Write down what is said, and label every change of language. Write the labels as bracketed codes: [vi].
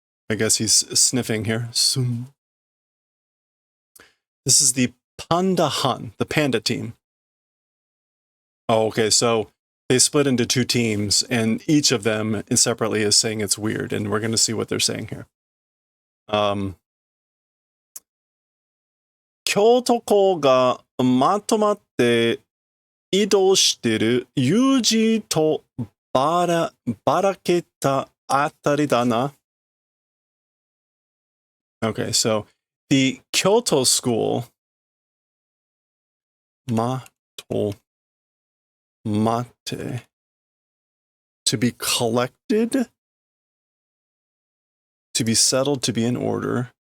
[en] I guess he's sniffing here. Sun. This is the Panda Han, the panda team. Oh, okay. So they split into 2 teams, and each of them separately is saying it's weird, and we're going to see what they're saying here. [ja] 京都校がまとまって移動してる友人とばらけたあたりだな。 [en] Okay, so the Kyoto school, mate, to be collected, to be settled, to be in order.